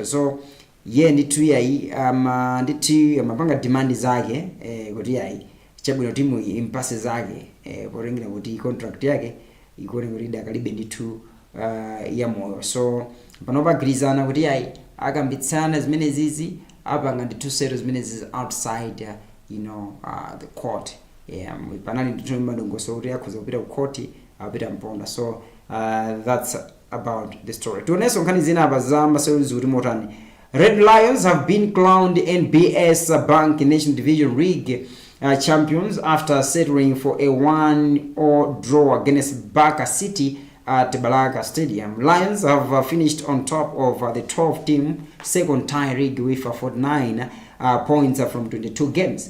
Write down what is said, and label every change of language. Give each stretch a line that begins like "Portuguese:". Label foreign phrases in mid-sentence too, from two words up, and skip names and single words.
Nyanja: So nditu iyayi nditu amapanga demand zake kuti iyayi chabwino timu impase zake porengera kuti contract yake ikuoneka kuti idakalibe nditu ya moyo. So panopa agwirizana kuti iyayi akambitsana zimene zizi apanga nditu settle zimene zizi
English: outside the court.
Nyanja: Panali nditu madongoso kuti akhoza kupita ku court apita Mponda.
English: So that's about the story.
Nyanja: Tuoneso nkhani zina apa za masewuzi kuti motani.
English: Red Lions have been crowned NBS Bank National Division League champions after settling for a 1-1 draw against Barker City at Balaka Stadium. Lions have finished on top of the 12-team second tie league with 49 points from 22 games.